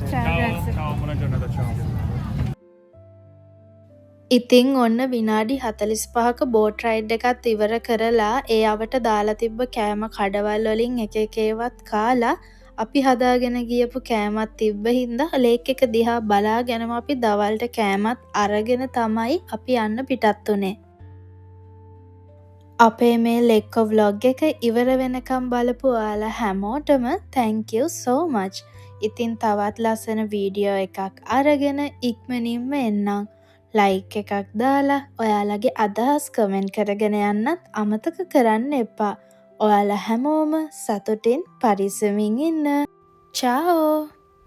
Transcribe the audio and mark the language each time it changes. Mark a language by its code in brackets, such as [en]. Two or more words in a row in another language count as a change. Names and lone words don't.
[it] Ciao, buona giornata, ciao. [si] ඉතින් ඔන්න විනාඩි 45ක බෝට් රයිඩ් එකත් ඉවර කරලා ඒ අවට දාලා තිබ්බ කෑම කඩවල් වලින් එක එක ඒවත් කාලා අපි හදාගෙන ගියපු කෑමත් තිබ්බ හින්දා ලේක් එක දිහා බලාගෙනම අපි දවල්ට කෑමත් අරගෙන තමයි අපි යන්න පිටත් උනේ. අපේ මේ ලෙක්කො vlog එක ඉවර වෙනකම් බලපු ඔයාලා හැමෝටම [en] thank you so much. [si] ඉතින් තවත් ලස්සන වීඩියෝ එකක් අරගෙන ඉක්මනින්ම එන්නම්. ලයික් එකක් දාලා ඔයාලගේ අදහස් කමෙන්ට් කරගෙන යන්නත් අමතක කරන්න එපා. ඔයාලා හැමෝම සතුටින් පරිස්සමින් ඉන්න. චාෝ!